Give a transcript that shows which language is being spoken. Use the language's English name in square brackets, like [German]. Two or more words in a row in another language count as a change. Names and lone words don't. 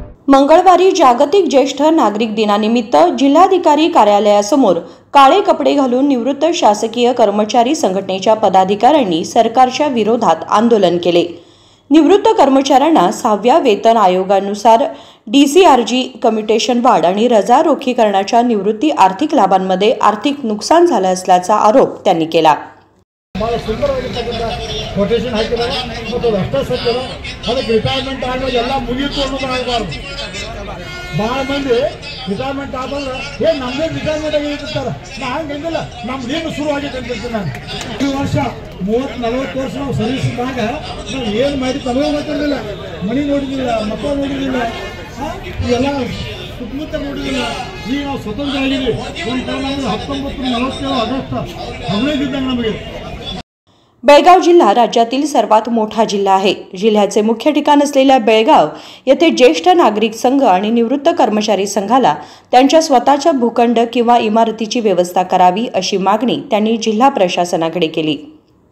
[Marathi] मंगळवारी जागतिक ज्येष्ठ नागरिक दिनानिमित्त जिल्हाधिकारी कार्यालयासमोर काळे कपडे घालून निवृत्त शासकीय कर्मचारी संघटनेच्या पदाधिकाऱ्यांनी सरकारच्या विरोधात आंदोलन केले। निवृत्त कर्मचाऱ्यांना 6व्या वेतन आयोगानुसार [English] DCRG commutation [Marathi] वाढ आणि रजा रोखीकरणाच्या निवृत्ती आर्थिक लाभांमध्ये आर्थिक नुकसान झालं असल्याचा आरोप त्यांनी केला। [Kannada] ಕೊಟೇಶನ್ ಹಾಕಿದ್ದಾರೆ ಮತ್ತು ರಸ್ತೆ ಸತ್ತಿದೆ ಅದಕ್ಕೆ ರಿಟೈರ್ಮೆಂಟ್ ಆದ್ಮೇಲೆ ಎಲ್ಲ ಮುಗಿಯಿತು ಅನ್ನೋದು ಆಗಬಾರ್ದು। ಭಾಳ ಮಂದಿ ರಿಟೈರ್ಮೆಂಟ್ ಆದ್ಮೇಲೆ ನಮ್ಮದೇ ರಿಟೈರ್ಮೆಂಟ್ ಆಗಿರ್ತಾರೆ, ನಾ ಹಂಗಿಲ್ಲ, ನಮ್ದೇನು ಶುರು ಆಗೈತೆ ಅಂತಿರ್ತೀನಿ ನಾನು। ಈ ವರ್ಷ 30-40 ವರ್ಷ ನಾವು ಸರ್ವಿಸ್ ಇದ್ದಾಗ ನಾವು ಏನು ಮಾಡಿ ತಲೆ ಗೊತ್ತಿರಲಿಲ್ಲ, ಮನೆ ನೋಡಿದಿಲ್ಲ, ಮಕ್ಕಳು ನೋಡಿದಿಲ್ಲ, ಇವೆಲ್ಲ ಸುತ್ತಮುತ್ತ ನೋಡಿದಿಲ್ಲ। ಈಗ ನಾವು ಸ್ವತಂತ್ರ ಆಗಿದ್ದೀವಿ। ಒಂದು ಕಾಲ 1947 ಆಗಸ್ಟ್ 15 ಇದ್ದಾಗ ನಮಗೆ। [Marathi] बेळगाव जिल्हा राज्यातील सर्वात मोठा जिल्हा आहे। जिल्ह्याचे मुख्य ठिकाण असलेल्या बेळगाव येथे ज्येष्ठ नागरिक संघ आणि निवृत्त कर्मचारी संघाला त्यांच्या स्वतःच्या भूखंड किंवा इमारतीची व्यवस्था करावी अशी मागणी त्यांनी जिल्हा प्रशासनाकडे केली।